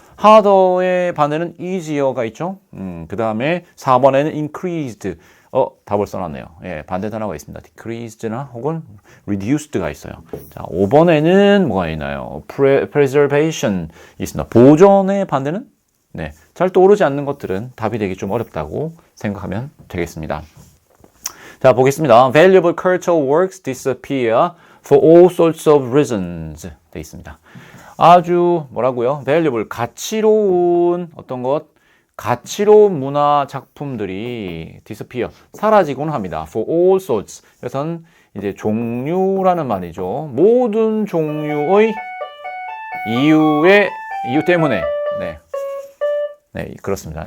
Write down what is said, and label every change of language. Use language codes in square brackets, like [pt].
[ko] harder의 반대는 easier가 있죠. 그 다음에 4번에는 increased. 답을 써놨네요. 예, 반대 단어가 있습니다. decreased나 혹은 reduced가 있어요. 자, 5번에는 뭐가 있나요? preservation 있습니다. 보존의 반대는? 네, 잘 떠오르지 않는 것들은 답이 되기 좀 어렵다고 생각하면 되겠습니다. 자, 보겠습니다. [en] Valuable cultural works disappear for all sorts of reasons. [ko] 되어 있습니다. 아주 뭐라고요? Valuable, 가치로운 어떤 것, 가치로운 문화 작품들이 disappear, 사라지곤 합니다. [en] For all sorts. [ko] 그래서는 이제 종류라는 말이죠. 모든 종류의 이유 때문에, 네, 그렇습니다.